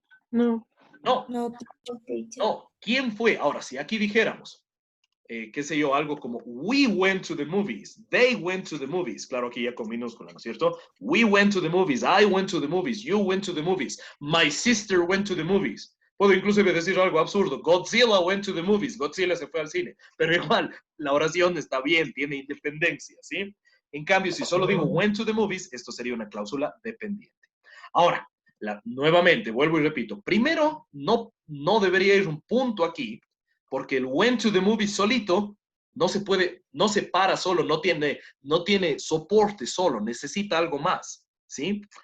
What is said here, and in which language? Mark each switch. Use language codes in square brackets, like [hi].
[es] No. No, No, [en] teacher. [es] no. ¿Quién fue? Ahora, si aquí dijéramos, qué sé yo, algo como [en] we went to the movies, [es] they went to the movies, claro, aquí ya con minúscula, ¿no es cierto? [en] We went to the movies, I went to the movies, you went to the movies, my sister went to the movies. [es] Puedo inclusive decir algo absurdo, [en] Godzilla went to the movies, [es] Godzilla se fue al cine, pero igual, la oración está bien, tiene independencia, ¿sí? En cambio, si solo digo [en] went to the movies, [es] esto sería una cláusula dependiente. Ahora, nuevamente, vuelvo y repito, primero, no debería ir un punto aquí, porque el [en] went to the movies [es] solito no se puede, no se para solo, no tiene soporte solo, necesita algo más, ¿sí?